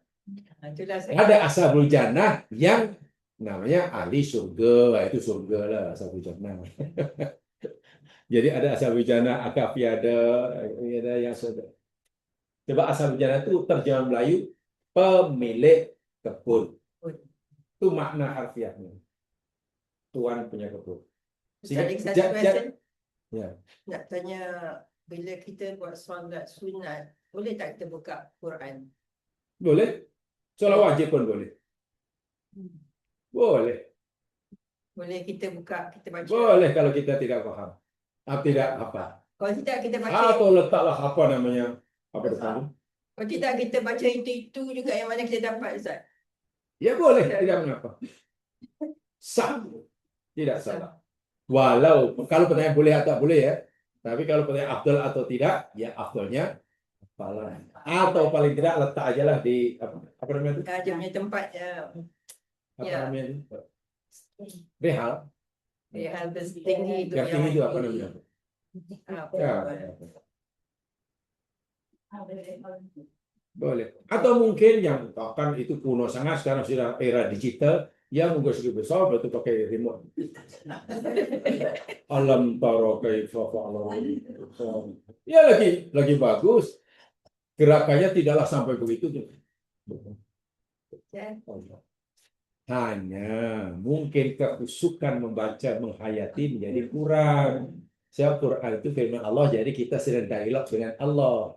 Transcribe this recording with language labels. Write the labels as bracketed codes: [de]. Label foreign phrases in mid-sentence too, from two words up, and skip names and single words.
[id] Ada [ar] أصحاب الجنة [id] yang namanya ahli surga. Itu surga lah [ar] أصحاب الجنة. [id] Jadi ada [ar] أصحاب الجنة, [id] Akafi ada yang surga. Coba [ar] أصحاب الجنة [id] itu terjemahan Melayu pemilik kebun. Itu makna harfiahnya. [ms] Tuan punya kebun. Nak tanya, bila kita buat solat sunat, boleh tak kita buka Quran? Boleh. Solat wajib pun boleh. Boleh. Boleh kita buka, kita baca. Boleh kalau kita tidak faham. Tidak apa. Kalau tidak kita baca. Atau letaklah apa namanya? Apa depan? Kalau tidak kita baca itu juga yang mana kita dapat, Ustaz? [id] Ya boleh, tidak mengapa. Sah. Tidak salah. Walau kalau pertanyaan boleh atau tak boleh ya. Tapi kalau pertanyaan afdal atau tidak, ya afdalnya hafalan. Atau paling tidak letak aja lah di apa namanya itu? Dia punya tempat Apa namanya itu? Rehal. Rehal tinggi itu. Yang tinggi itu apa namanya? Boleh. Atau mungkin yang kan itu kuno sangat, sekarang sudah era digital, yang mungkin sedikit besar berarti pakai remote. [ar] ألم تر كيف فعل. [id] Ya lagi bagus. Gerakannya tidaklah sampai begitu. Hanya mungkin kehusukan membaca menghayati menjadi kurang. Sebab Quran itu firman Allah, jadi kita sedang dialog dengan Allah.